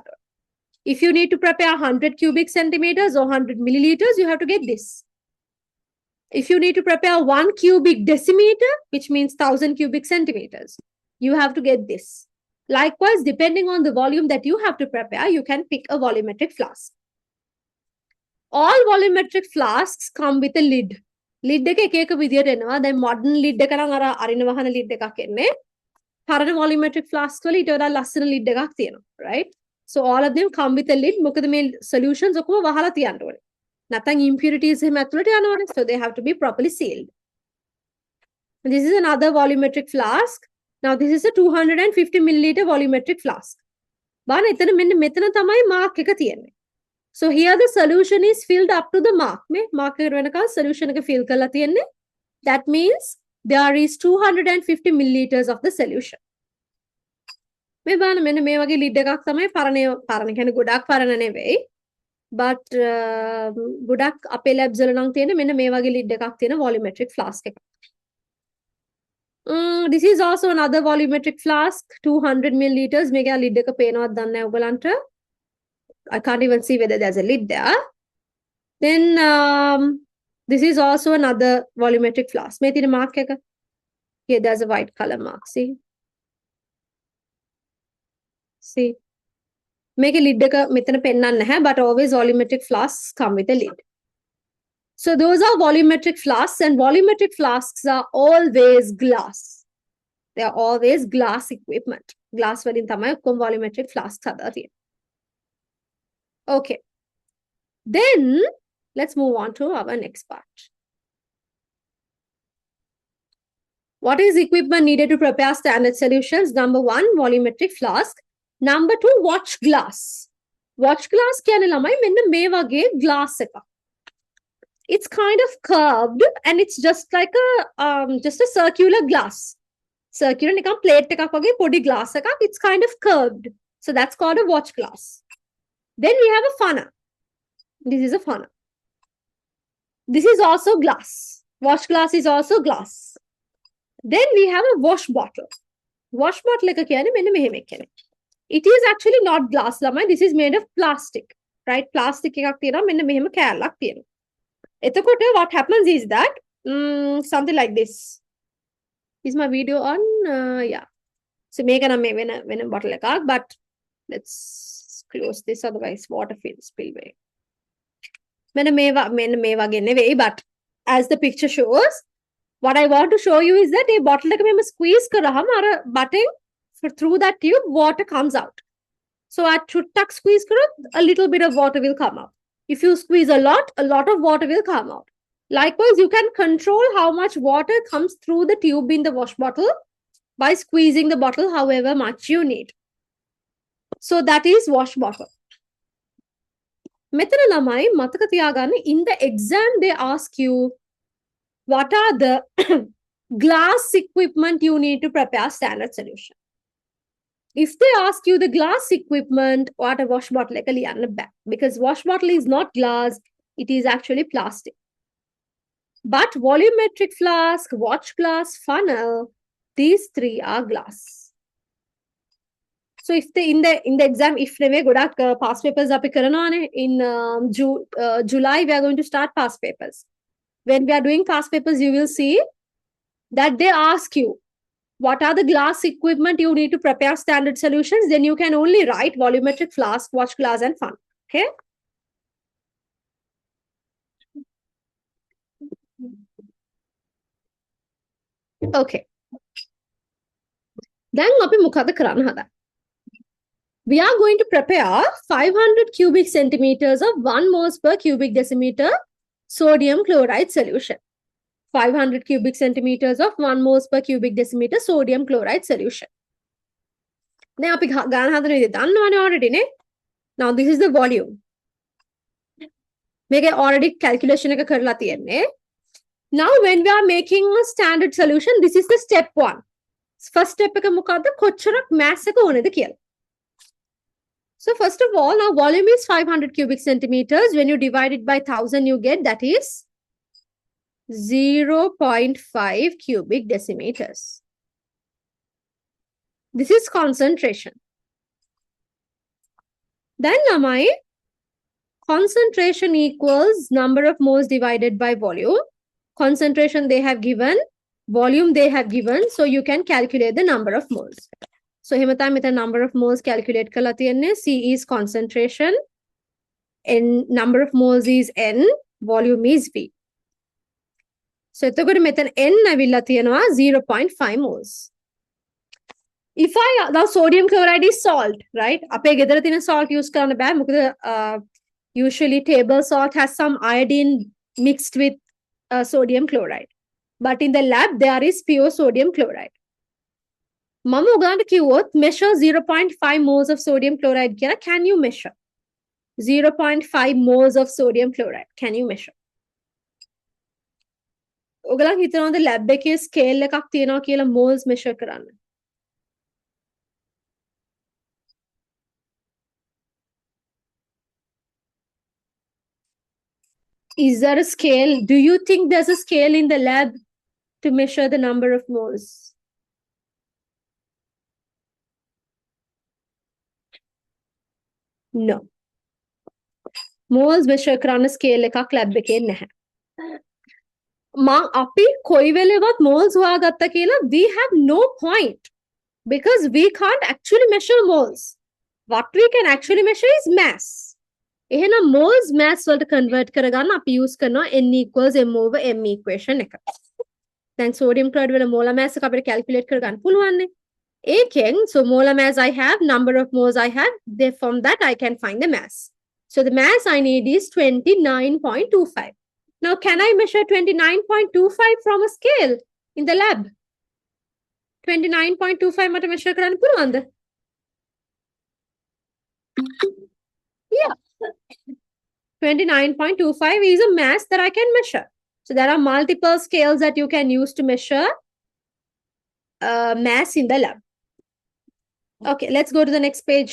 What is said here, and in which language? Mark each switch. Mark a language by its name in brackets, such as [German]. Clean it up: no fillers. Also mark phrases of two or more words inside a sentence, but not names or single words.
[English] If you need to prepare 100 cubic centimeters or 100 milliliters, you have to get this. If you need to prepare 1 cubic decimeter, which means 1000 cubic centimeters, you have to get this. Likewise, depending on the volume that you have to prepare, you can pick a volumetric flask. All volumetric flasks come with a lid. [Sinhala] Lid එක එක එක විදියට එනවා. දැන් [English] modern lid [Sinhala] එක නම් අර අරින වහන lid එකක් එන්නේ. පරණ [English] volumetric flask [Sinhala] වල ඊට වඩා ලස්සන lid එකක් තියෙනවා, [English] right? So all of them come with a lid. [Sinhala] මොකද මේ solutions ඔක්කොම වහලා තියන්න ඕනේ. නැත්නම් impurities එහෙම ඇතුළට යනවනේ. [English] So they have to be properly sealed. And this is another volumetric flask. Now this is a 250 milliliter volumetric flask. [Sinhala] බලන්න එතන මෙන්න මෙතන තමයි mark එක තියෙන්නේ. [English] So here the solution is filled up to the mark. [Sinhala] මේ mark එකට වෙනකන් solution එක fill කරලා තියෙන්නේ. [English] That means there is 250 milliliters of the solution. [Sinhala] මේ බලන්න මෙන්න මේ වගේ lid එකක් තමයි පරණ කියන්නේ ගොඩක් පරණ නෙවෙයි. But ගොඩක් අපේ labs වල නම් තියෙන මෙන්න මේ වගේ lid එකක් තියෙන [English] volumetric flask [Sinhala] එකක්. [English] This is also another volumetric flask, 200 milliliters. [Sinhala] මේකේ lid එක පේනවද දන්නේ නැහැ ඔයගලන්ට. [English] I can't even see whether there's a lid there. Then this is also another volumetric flask. [Sinhala] මේ තියෙන mark එක. [English] Here there's a white color mark. See. මේකේ lid එක මෙතන පෙන්නන්නේ නැහැ, but always volumetric flasks come with a lid. So those are volumetric flasks, and volumetric flasks are always glass. They are always glass equipment. [Sinhala] Glass වලින් තමයි ඔක්කොම [English] volumetric flasks [Sinhala] හදලා තියෙන්නේ. [English] Okay. Then let's move on to our next part. What is equipment needed to prepare standard solutions? Number 1, volumetric flask. Number 2, watch glass. Watch glass [Sinhala] කියන්නේ ළමයි මෙන්න මේ වගේ [English] glass එකක්. It's kind of curved and it's just like just a circular glass. [Sinhala] Circular නිකන් plate එකක් වගේ පොඩි glass එකක්. [English] It's kind of curved. So that's called a watch glass. Then we have a funnel. This is a funnel. This is also glass. Wash glass is also glass. Then we have a wash bottle. Wash bottle [Sinhala] එක කියන්නේ මෙන්න මෙහෙම එකනේ. [English] It is actually not glass lamai. This is made of plastic, right? [Sinhala] Plastic එකක් තියෙනවා මෙන්න මෙහෙම කෑල්ලක් තියෙනවා. එතකොට [English] what happens is that something like this. Is my video on? Yeah. So [Sinhala] මේක නම් මේ වෙන [English] bottle එකක්, but let's close this otherwise water will spill away. [Sinhala] මෙන්න මේ වගේ නෙවෙයි, [English] but as the picture shows, what I want to show you is that a bottle [Sinhala] එක මෙහෙම squeeze කරාම අර [English] button through that tube water comes out. So at [Sinhala] චුට්ටක් squeeze කරොත්, [English] a little bit of water will come out. If you squeeze a lot of water will come out. Likewise, you can control how much water comes through the tube in the wash bottle by squeezing the bottle however much you need. So that is wash bottle. [Sinhala] මෙතන ළමයි මතක තියාගන්න, [English] in the exam they ask you what are the glass equipment you need to prepare standard solution. If they ask you the glass equipment, what a wash bottle [Sinhala] එක ලියන්න බෑ. [English] Because wash bottle is not glass, it is actually plastic. But volumetric flask, watch glass, funnel, these three are glass. So if they in the exam, if [Sinhala] නෙවෙයි ගොඩක් [English] past papers [Sinhala] අපි කරනවානේ, [English] in July we are going to start past papers. When we are doing past papers, you will see that they ask you what are the glass equipment you need to prepare standard solutions. Then you can only write volumetric flask, watch glass, and funnel. Okay. Okay. [Sinhala] Then අපි මොකද කරන්න හදන්නේ? [English] We are going to prepare 500 cubic centimeters of 1 moles per cubic decimeter sodium chloride solution. 500 cubic centimeters of 1 moles per cubic decimeter sodium chloride solution. Now, [Sinhala] අපි ගන්න හදන විදිහ දන්නවනේ already නේ. [English] Now this is the volume. මේක already calculation [Sinhala] එක කරලා තියෙන්නේ. [English] Now when we are making a standard solution, this is the step 1. [Sinhala] First step එක මොකද්ද? කොච්චරක් mass එක ඕනේද කියලා. [English] So first of all, now volume is 500 cubic centimeters. When you divide it by 1000, you get that is 0.5 cubic decimeters. This is concentration. Then lamai, concentration equals number of moles divided by volume. Concentration they have given, volume they have given, so you can calculate the number of moles. So [Sinhala] හෙමට මෙතන [English] number of moles calculate [Sinhala] කළා තියෙන්නේ. [English] C is concentration, N number of moles is N, volume is V. [Sinhala] So එතකොට මෙතන N ඇවිල්ලා තියෙනවා 0.5 moles. [English] If now sodium chloride is salt, right? [Sinhala] අපේ ගෙදර තියෙන salt use කරන්න බෑ. [English] මොකද usually table salt has some iodine mixed with sodium chloride. But in the lab there is pure sodium chloride. [Sinhala] මම උගලන්ට කිව්වොත් [English] measure 0.5 moles of sodium chloride කියලා. Can you measure 0.5 moles of sodium chloride? Can you measure? [Sinhala] ඔගලන් හිතනවාද lab එකේ scale එකක් තියෙනවා කියලා [English] moles measure [Sinhala] කරන්න? [English] Is there a scale? Do you think there's a scale in the lab to measure the number of moles? No. Moles measure [Sinhala] කරන්න scale එකක් lab එකේ නැහැ. අපි කොයි වෙලෙවත් moles හොයාගත්තා කියලා, [English] we have no point because we can't actually measure moles. What we can actually measure is mass. [Sinhala] එහෙනම් [English] moles mass [Sinhala] වලට convert කරගන්න අපි use කරනවා [English] N equals M over M equation [Sinhala] එක. දැන් sodium chloride වල [English] molar mass [Sinhala] එක අපිට calculate කරගන්න පුළුවන් නේ. [English] ඒකෙන් so molar mass I have, number of moles I have, from that I can find the mass. So the mass I need is 29.25. Now can I measure 29.25 from a scale in the lab? [Sinhala] 29.25 මට measure කරන්න පුළුවන්ද? [English] Yeah. 29.25 is a mass that I can measure. So there are multiple scales that you can use to measure mass in the lab. Okay, let's go to the next page.